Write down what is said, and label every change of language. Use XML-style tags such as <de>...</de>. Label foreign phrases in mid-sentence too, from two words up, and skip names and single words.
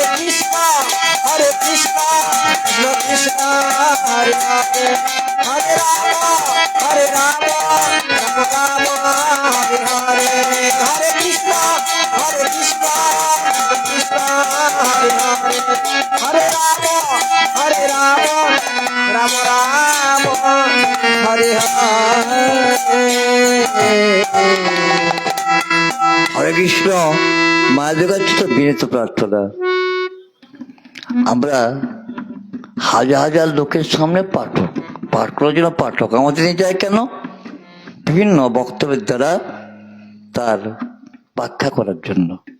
<bn>কৃষ্ণ কৃষ্ণ কৃষ্ণ হরে হরে হরে রাম রাম রাম হরে হরে হরে কৃষ্ণ কৃষ্ণ হরে হরে হরে রাম রাম রাম হরে হরে কৃষ্ণ। মায়েদের কাছে তো বিনীত প্রার্থনা, আমরা হাজার হাজার লোকের সামনে পাঠ করার জন্য পাঠক আমাদের নিয়ে যায় কেন? বিভিন্ন বক্তব্যের দ্বারা তার ব্যাখ্যা করার জন্য।</bn>